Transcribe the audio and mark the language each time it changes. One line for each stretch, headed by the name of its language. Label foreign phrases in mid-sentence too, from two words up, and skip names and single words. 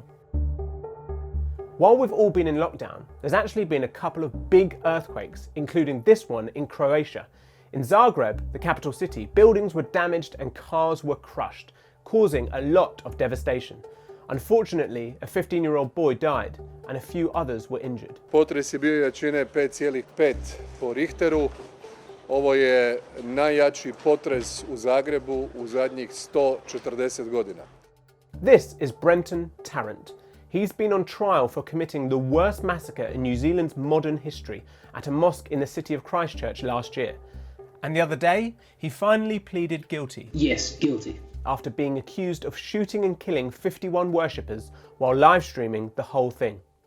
English: While we've all been in lockdown, there's actually been a couple of big earthquakes, including this one in Croatia. In Zagreb, the capital city, buildings were damaged and cars were crushed, causing a lot of devastation. Unfortunately, a 15-year-old boy died and a few others were injured.
Croatian: Potres je bio jačine 5,5 po Richteru. Ovo je najjači potres u Zagrebu u zadnjih 140 godina.
English: This is Brenton Tarrant. He's been on trial for committing the worst massacre in New Zealand's modern history at a mosque in the city of Christchurch last year. And the other day, he finally pleaded guilty. Yes, guilty. After being accused of shooting and killing 51 worshippers while live streaming the whole thing.